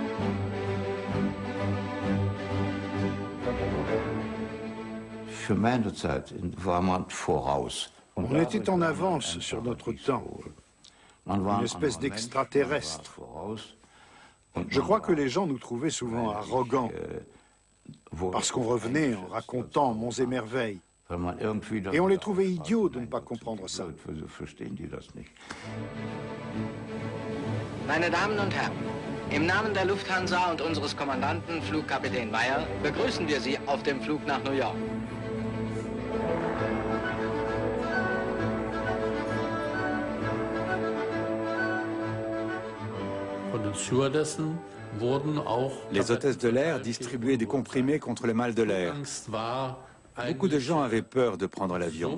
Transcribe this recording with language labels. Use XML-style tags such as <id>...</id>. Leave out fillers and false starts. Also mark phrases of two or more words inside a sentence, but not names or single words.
<fr>On était en avance sur notre temps, une espèce d'extraterrestre. Je crois que les gens nous trouvaient souvent arrogants, parce qu'on revenait en racontant monts et merveilles. Et on les trouvait idiots de ne pas comprendre ça.</fr> <de>Meine Damen und Herren, im Namen der Lufthansa und unseres Kommandanten, Flugkapitän Meyer, begrüßen wir Sie auf dem Flug nach New York.</de> <fr>Les hôtesses de l'air distribuaient des comprimés contre le mal de l'air. Beaucoup de gens avaient peur de prendre l'avion.</fr>